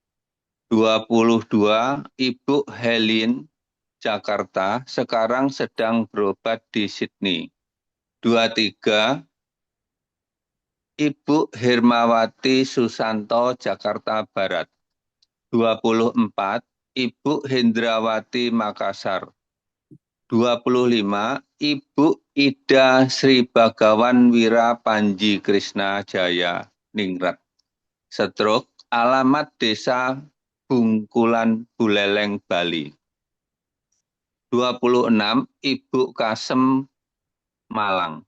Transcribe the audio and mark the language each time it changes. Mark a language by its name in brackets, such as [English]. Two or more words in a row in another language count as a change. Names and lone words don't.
[Indonesian] 22, Ibu Helin, Jakarta, sekarang sedang berobat di Sydney. 23, Ibu Hermawati Susanto, Jakarta Barat. 24, Ibu Hendrawati, Makassar. 25, Ibu Ida Sri Bagawan Wira Panji Krishna Jaya, Ningrat. Stroke, alamat Desa Bungkulan, Buleleng, Bali. 26, Ibu Kasem, Malang.